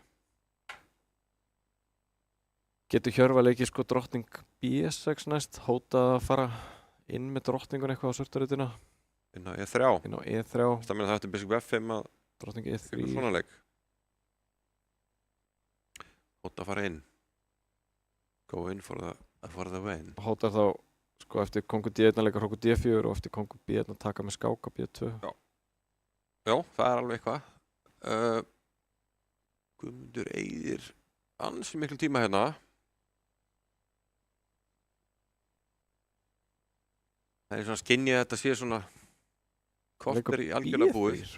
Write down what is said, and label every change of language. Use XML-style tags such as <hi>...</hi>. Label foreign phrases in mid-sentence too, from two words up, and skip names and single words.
<is>Getur Hjörvar leikið sko Drottning B6 næst, hótað að fara inn með drottningun eitthvað á svartarutina? Inn á E3. Inn á E3. Það meina það eftir Biskup F5 að Drottning E3. Svona leik. Hótað að fara inn.</is> <en>Go in for the win.</en> <is>Hótað þá sko eftir kongur D1 leikar Hrókur D4 og eftir kongur B1 að taka með skák á B2. Já, það er alveg eitthvað. Guðmundur eyðir ansi miklu tíma hérna. Það er svona skinnið að þetta sé svona korter í algjörlega búið.</is>